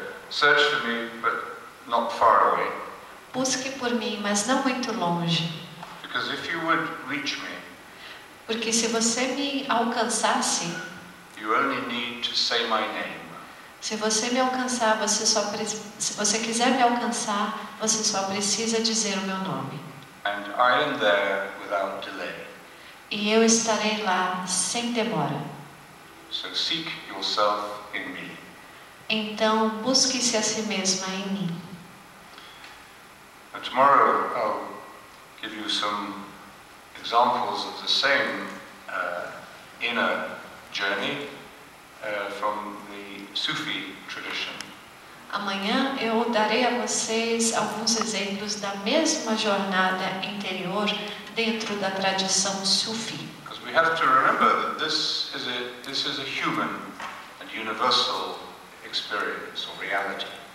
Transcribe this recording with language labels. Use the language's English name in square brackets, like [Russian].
[English] Search for me, but not far away. [Portuguese] Busque por mim, mas não muito longe. [English] Because if you would reach me, [Portuguese] porque se você me alcançasse, [English] you only need to say my name. [Portuguese] Se você me alcançar, se você quiser me alcançar, você só precisa dizer o meu nome. [English] And I am there without delay. [Portuguese] E eu estarei lá sem demora. [English] So seek yourself in me. [Portuguese] Então, busque-se a si mesma em mim. [English] And tomorrow I'll give you some examples of the same inner journey from the Sufi tradition. [Portuguese] Amanhã eu darei a vocês alguns exemplos da mesma jornada interior dentro da tradição Sufi. [English] Because we have to remember that this is a human and universal experience or reality.